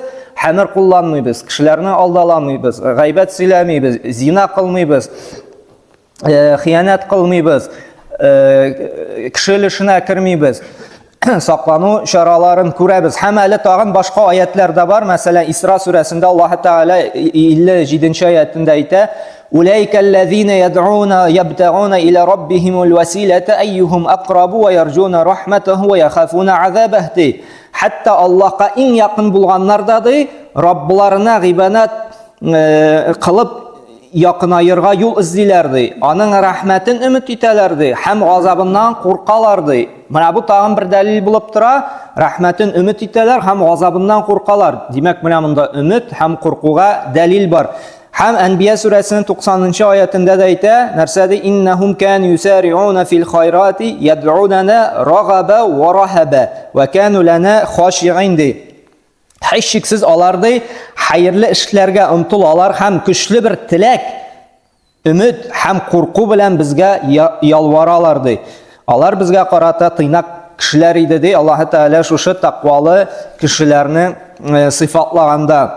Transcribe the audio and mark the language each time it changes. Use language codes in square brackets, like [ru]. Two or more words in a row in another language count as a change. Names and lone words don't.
[tt] Хәмер кулланмыйбыз, кешеләрне алдаламыйбыз, гайбәт сөйләмибез, зина кылмыйбыз, хыянат кылмыйбыз, кеше эшенә кермибез. Саклану чараларын күрәбез. Һәм әле тагын башка аятлар да бар. Мәсәлән, Исра сүрәсендә Аллаһ Тәгалә 57-нче аятында әйтә: [ar] "أولئك الذين يدعون يبتغون إلى ربهم الوسيلة أيهم أقرب ويرجون رحمته ويخافون عذابه." [tt] Хәтта Аллаһка иң якын булганнар ди, Раббларына гыйбадат кылып якынайырга юл эзлиләр ди. Аның рәхмәтен өмет итәләр ди, һәм газабыннан куркалар ди. Менә бу тагын бер дәлил булып тора. Рәхмәтен өмет итәләр һәм газабыннан куркалар. Димәк, менә монда өмет һәм куркуга дәлил бар. Һәм Әнбия сүрәсенең 90-нчы аятында да әйтә, нәрсәдә [ar] إنهم كانوا يسارعون في الخيرات يدعوننا رغبا ورهبا وكانوا لنا خاشعين [tt] ди. Һичшиксез аларды хайырлы эшләргә омтылалар һәм көчле бер теләк, өмет һәм курку белән безгә ялваралар ди. Алар безгә карата тыйнак кешеләр иде ди. Аллаһ Тәгалә шушы тақвалы кешеләрне сыйфатлаганда.